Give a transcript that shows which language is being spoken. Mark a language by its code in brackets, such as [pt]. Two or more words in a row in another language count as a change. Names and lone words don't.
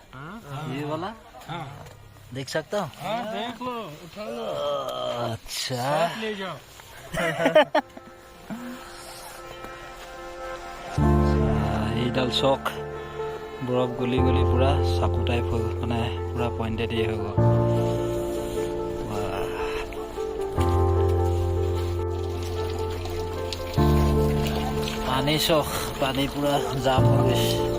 [hi] ये वाला देख सकता हूँ। देख लो, उठा लो, अच्छा ले जाओ। [as] এইডাল চক বৰফ গলি গলি পুৰা চাকু টাইপ হৈ গ'ল, মানে পুৰা পইণ্টেড হৈ গ'ল। পানী চখ, পানী পুৰা জাম হৈ গৈছে।